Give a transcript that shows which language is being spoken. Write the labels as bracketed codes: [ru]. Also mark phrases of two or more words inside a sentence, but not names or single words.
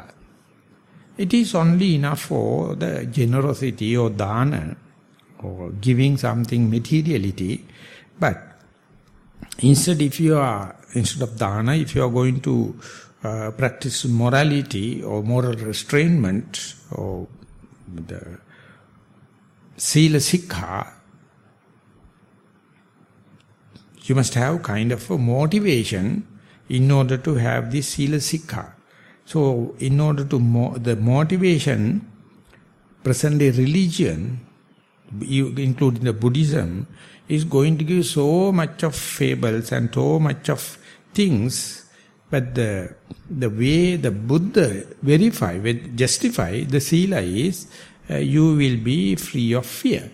[en] It is only enough for the generosity or dana, or giving something materiality. But instead of dana, if you are going to practice morality or moral restrainment or the [pi] sila sikha, [en] you must have kind of a motivation in order to have this [pi] sila sikha. [en] So in order to the motivation, present-day religion, including the Buddhism, is going to give so much of fables and so much of things, but the way the Buddha justify the sila is, you will be free of fear.